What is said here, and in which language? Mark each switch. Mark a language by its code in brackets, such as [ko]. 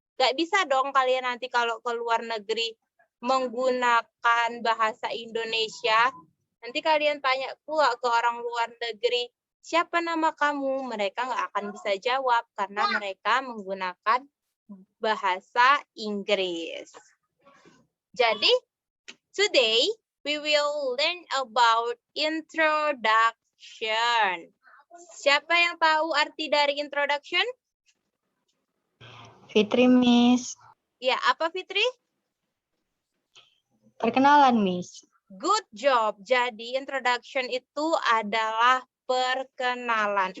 [id] Gak bisa dong kalian nanti kalau ke luar negeri menggunakan bahasa Indonesia. Nanti kalian tanya pula ke orang luar negeri, siapa nama kamu? Mereka nggak akan bisa jawab karena mereka menggunakan bahasa Inggris. [en] Jadi, today we will learn about introduction. [id] Siapa yang tahu arti dari introduction? Fitri, Miss. Ya, apa Fitri? Perkenalan, Miss. [en] Good job. [id] Jadi introduction itu adalah perkenalan.